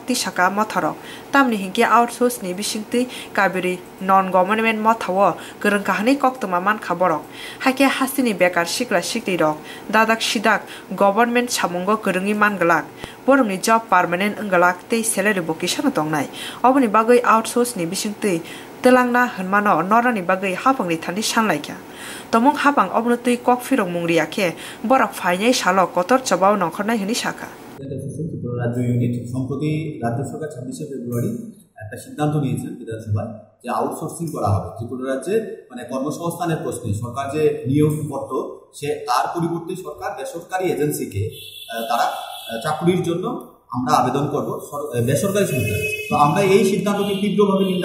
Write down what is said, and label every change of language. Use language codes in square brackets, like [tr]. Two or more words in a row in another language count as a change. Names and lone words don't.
[trp] ti shaka mothorok tamni hingke outsource ni bisingtwi kabiri [en] non government [trp] mothao gorong kahani kok tuma man khaborok haike hastini bekar sikla sikli rok dadak sidak government samungo gorongi manglak borongni [en] job permanent [trp] onggalak tei salary bo kisano tongnai oboni bagoi outsource ni bisingtwi telangna hwnmano norani bagoi Haphang ni thani sanlaikya tomong Haphang obno tui kok firok mungriya khe borak phainai salo kotor chabao nongkhornai hini shakha [bn] রাজ্য ইউনিট সম্প্রতি রাজ্য সরকার 26শে ফেব্রুয়ারি একটা সিদ্ধান্ত নিয়েছেন বিধানসভায় যে আউটসোর্সিং করা হবে ত্রিপুরা রাজ্যে মানে কর্মসংস্থানের প্রশ্নে সরকার যে নিয়োগ করত সে তার পরিবর্তে সরকার বেসরকারি এজেন্সিকে তারা চাকরির জন্য আমরা আবেদন করব বেসরকারি সংস্থায় তো আমরা এই সিদ্ধান্তকে তীব্রভাবে নিন্দা